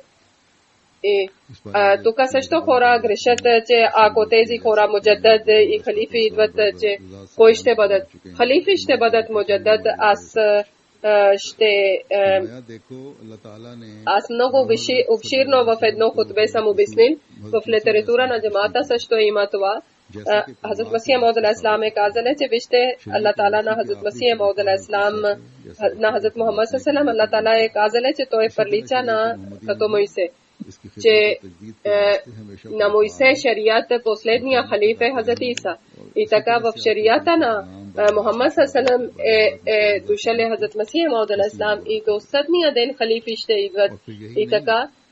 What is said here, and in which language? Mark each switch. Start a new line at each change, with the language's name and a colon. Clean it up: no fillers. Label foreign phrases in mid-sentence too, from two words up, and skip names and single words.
Bulgarian: И тук също хора грешат, че ако тези хора муджаддад и халифи идват, че кой ще бъдат? Халифи ще бъдат муджаддад. Аз много обширно в едно хутбе съм обяснил. В литература на джамата също има това. Хазрат Масих Мауд
Arabic: عليه السلام
Bulgarian: е казале, че вижте Аллах Таала на Хазрат Масих Мауд
Arabic: عليه السلام,
Bulgarian: на Хазрат Мухаммад салам, Аллах Таала е казале, че той прилича на като Моисе. Че на Моисе шарият последния халиф е Хазрат Иса. И така в шарията на Мухаммад салам е дошъл Хазрат Масих Мауд
Arabic: عليه السلام
Bulgarian: и до съдния ден халифи ще идват.